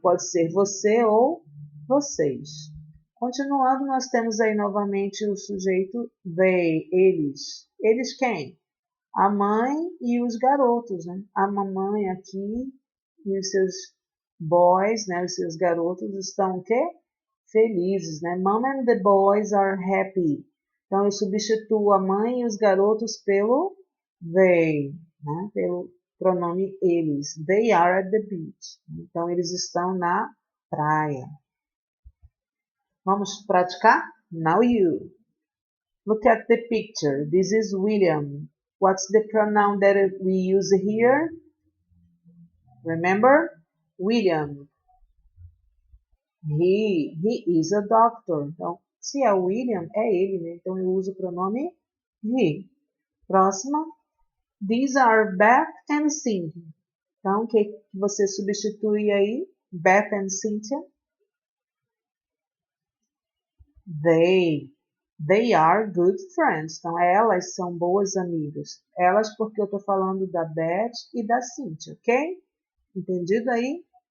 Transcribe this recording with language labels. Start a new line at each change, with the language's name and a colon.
Portuguese: Pode ser você ou vocês. Continuando, nós temos aí novamente o sujeito they, eles. Eles quem? A mãe e os garotos, né? A mamãe aqui e os seus boys, né? Os seus garotos estão o quê? Felizes, né?
English: Mom and the boys are happy.
Portuguese: Então, eu substituo a mãe e os garotos pelo they, né? Pelo pronome eles.
English: They are at the beach.
Portuguese: Então, eles estão na praia. Vamos praticar?
English: Now you. Look at the picture. This is William. What's the pronoun that we use here? Remember? William. He is a doctor.
Portuguese: Então, se é William, é ele, né? Então, eu uso o pronome he. Próxima.
English: These are Beth and Cynthia.
Portuguese: Então, o que você substitui aí? Beth and Cynthia?
English: They are good friends.
Portuguese: Então, elas são boas amigas. Elas porque eu estou falando da Beth e da Cynthia, ok? Entendido aí?